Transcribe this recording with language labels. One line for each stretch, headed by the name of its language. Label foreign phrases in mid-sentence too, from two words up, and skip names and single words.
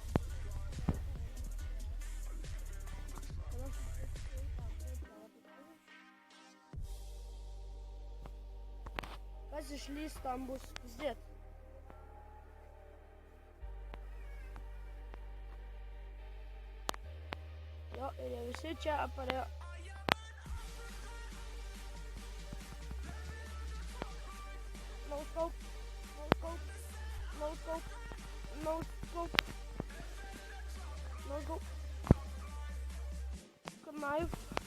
Lithuanian: Kas išlys, tam bus zdėt. Jo, ir jie visi čia aparėjo.
English: No scope, no scope, no scope, no scope, no scope. Good knife.